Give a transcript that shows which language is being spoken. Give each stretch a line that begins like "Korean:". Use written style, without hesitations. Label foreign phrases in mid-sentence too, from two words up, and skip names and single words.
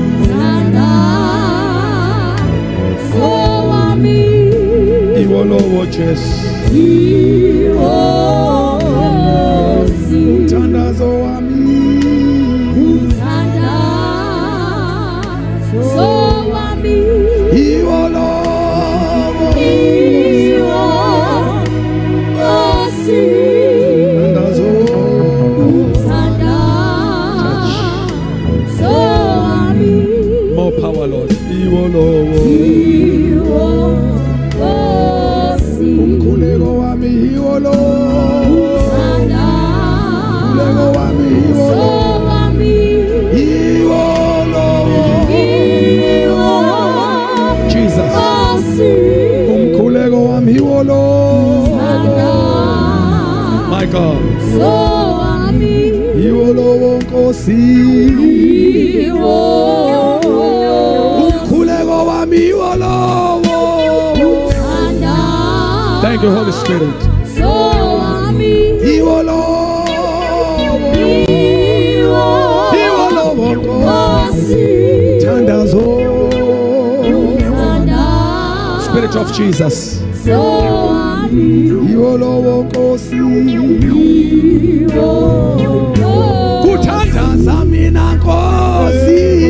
Zulu: iwo lowo Jesu, mthandazo wami iwo lowo
English: more power, Lord.
Zulu: Iwo lowo umkhuleko wami iwo lowo, umkhuleko wami iwo lowo, Jesus, umkhuleko wami iwo lowo,
English: my God,
Zulu: iwo lowo Nkosi, umkhuleko wami iwo lowo.
English: Thank you, Holy Spirit.
Zulu: Iwo lowo Nkosi, mthandazo,
English: Spirit of Jesus,
Zulu: iwo lowo Nkosi, kuthandaza mina Nkosi,